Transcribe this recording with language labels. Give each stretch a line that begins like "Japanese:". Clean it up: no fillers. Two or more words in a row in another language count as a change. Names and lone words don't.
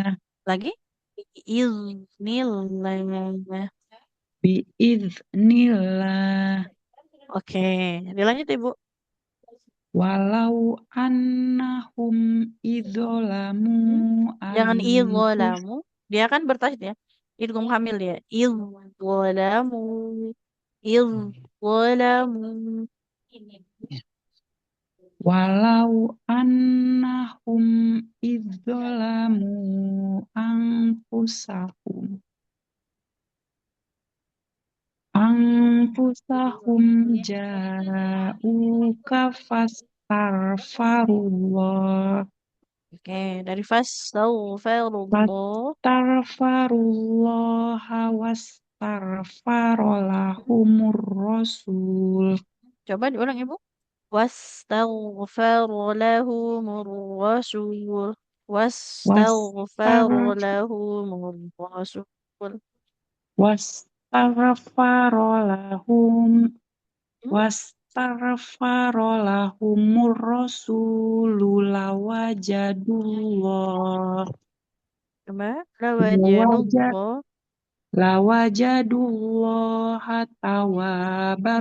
Indonesian: Lagi. Biiznillah. Biiznillah. Oke, dilanjut Ibu.
Arabic: ولو أنهم إذ ظلموا
Indonesian: Jangan
Arabic: أنفس
Indonesian: idzolamu. Dia kan bertasydid ya.
Arabic: إدغام كامل
Indonesian: dia.
Arabic: إذ ظلموا. إذ ظلموا. ولو أنهم أنهم إذ ظلموا أنفسهم جاءوك فاستغفروا الله
Indonesian: Oke, dari
Arabic: فاستغفروا الله. فاستغفروا الله واستغفر لهم الرسول.
Indonesian: Coba diulang Ibu.
Arabic: واستغفر لهم الرسول واستغفر Wastar لهم الرسول واستغفر لهم Hmm, واستغفر لهم الرسول لوجدوا الله
Indonesian: coba
Arabic: لوجد لوجدوا الله لوجدوا الله توابا